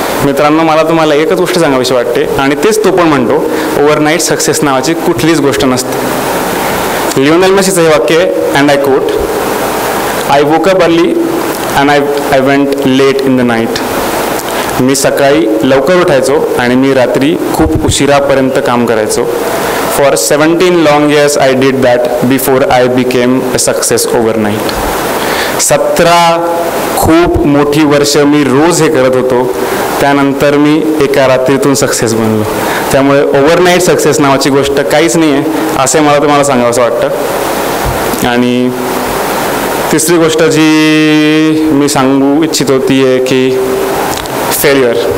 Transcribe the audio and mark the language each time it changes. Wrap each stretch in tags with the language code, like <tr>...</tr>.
<mr>मित्रांनो, मला तुम्हाला एकच गोष्ट सांगावीशी वाटते आणि तेच तो पण म्हणतो, ओव्हरनाईट सक्सेस नावाची कुठलीच गोष्ट नसते. लिओनेल मेसीचं हे वाक्य आहे,</mr> <en>And I quote, I woke up early and I went late in the night.</en> <mr>मी सकाळी लवकर उठायचो आणि मी रात्री खूप उशिरापर्यंत काम करायचो.</mr> <en>For 17 long years I did that before I became a success overnight.</en> <mr>17 खूप मोठी वर्ष मी रोज हे करत होतो, त्यानंतर मी एका रात्रीतून सक्सेस बनलो. त्यामुळे ओव्हरनाईट सक्सेस नावाची गोष्ट काहीच नाही आहे असे मला तुम्हाला सांगावं वाटतं. आणि तिसरी गोष्ट जी मी सांगू इच्छितो ती आहे की फेल्युअर.</mr>